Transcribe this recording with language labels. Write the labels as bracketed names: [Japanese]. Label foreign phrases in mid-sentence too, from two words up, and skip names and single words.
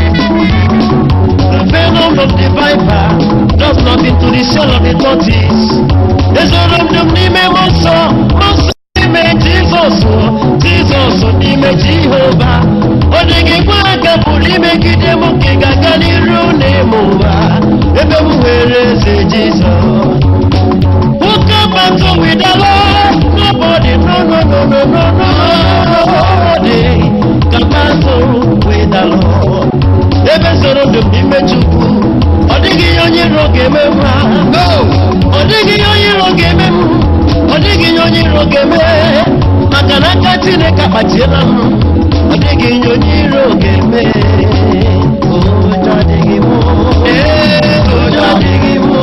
[English] The venom of the viper does nothing to the soul of the tortoise. [Igbo] Ezoro m dum n'ime mmụọ nsọ, mmụọ nsọ n'ime Jizọs, Jizọs n'ime Jehova. Ọ dịghị nwa aka pụrụ imegide m nke ga-aga n'iru n'ime ụwa. Ebe m nwere eze Jizọs. [English] Who can battle with the Lord? Nobody, no, no, no, no, no, no, nobody can battle with the Lord. [Igbo] Ebe zoro ndụ m n'ime Chukwu, ọ dịghị ihe onye iro ga-eme m ha. [English] No. [Igbo] Ọ dịghị ihe onye iro ga-eme m. Ọ dịghị ihe onye iro ga-eme. Maka na aka Chineke akpachiela m. Ọ dịghị ihe onye iro ga-eme. Ụjọ adịghị m. Ee, ụjọ Ụjọ adịghị m.